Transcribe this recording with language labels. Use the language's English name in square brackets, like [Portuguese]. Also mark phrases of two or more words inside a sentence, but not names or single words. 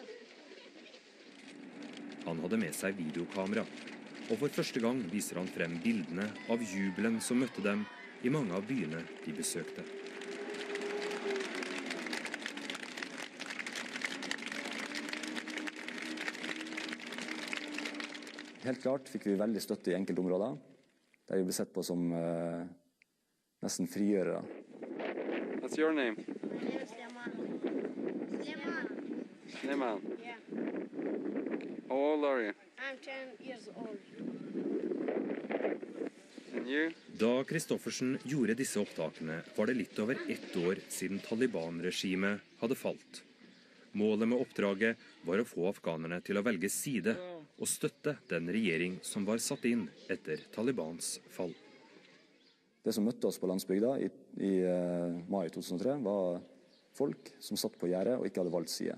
[Norwegian] Han hadde med seg videokamera, og for første gang viser han frem bildene av jubelen som møtte dem i mange av byene de besøkte. Helt klart fikk vi veldig støtte i enkelte områder, der vi ble sett på som nesten frigjørere. [English] What's your name? My name is Sleman. Sleman. Yeah. How old are you? I'm 10 years old. And you? [Norwegian] Da Kristoffersen gjorde disse opptakene, var det litt over 1 år siden Taliban-regimet hadde falt. Målet med oppdraget var å få afghanerne til å velge side og støtte den regjering som var satt inn etter Talibans fall. Det som møtte oss på landsbygda i mai 2003 var folk som satt på gjerdet og ikke hadde valgt side.